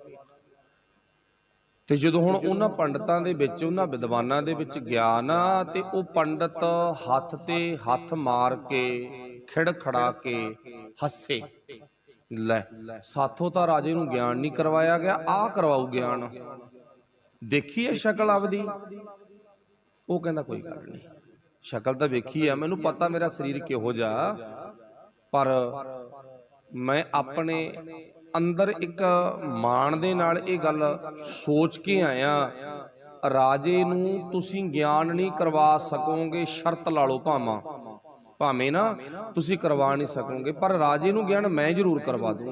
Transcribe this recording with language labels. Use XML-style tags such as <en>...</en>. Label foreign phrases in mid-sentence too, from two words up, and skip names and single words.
<pa>ਤੇ ਜਦੋਂ ਹੁਣ ਉਹਨਾਂ ਪੰਡਿਤਾਂ ਦੇ ਵਿੱਚ, ਉਹਨਾਂ ਵਿਦਵਾਨਾਂ ਦੇ ਵਿੱਚ ਗਿਆ ना, ते ਉਹ ਪੰਡਿਤ ਹੱਥ ਤੇ ਹੱਥ ਮਾਰ ਕੇ ਖਿੜਖਿੜਾ ਕੇ ਹੱਸੇ, ਲੈ ਸਾਥੋਂ ਤਾਂ ਰਾਜੇ ਨੂੰ ਗਿਆਨ ਨਹੀਂ ਕਰਵਾਇਆ ਗਿਆ, ਆ ਕਰਵਾਊ ਗਿਆਨ, ਦੇਖੀ ਹੈ ਸ਼ਕਲ ਆਪਦੀ। ਉਹ ਕਹਿੰਦਾ ਕੋਈ ਗੱਲ ਨਹੀਂ, ਸ਼ਕਲ ਤਾਂ ਵੇਖੀ ਹੈ, ਮੈਨੂੰ ਪਤਾ ਮੇਰਾ ਸ਼ਰੀਰ ਕਿਹੋ ਜਿਹਾ, ਪਰ ਮੈਂ ਆਪਣੇ ਅੰਦਰ ਇੱਕ ਮਾਣ ਦੇ ਨਾਲ ਇਹ ਗੱਲ ਸੋਚ ਕੇ ਆਇਆ, ਰਾਜੇ ਨੂੰ ਤੁਸੀਂ ਗਿਆਨ ਨਹੀਂ ਕਰਵਾ ਸਕੋਗੇ, ਸ਼ਰਤ ਲਾ ਲਓ ਭਾਵੇਂ ਨਾ ਤੁਸੀਂ ਕਰਵਾ ਨਹੀਂ ਸਕੋਗੇ, ਪਰ ਰਾਜੇ ਨੂੰ ਗਿਆਨ ਮੈਂ ਜ਼ਰੂਰ ਕਰਵਾ ਦਊਂਗਾ।</pa>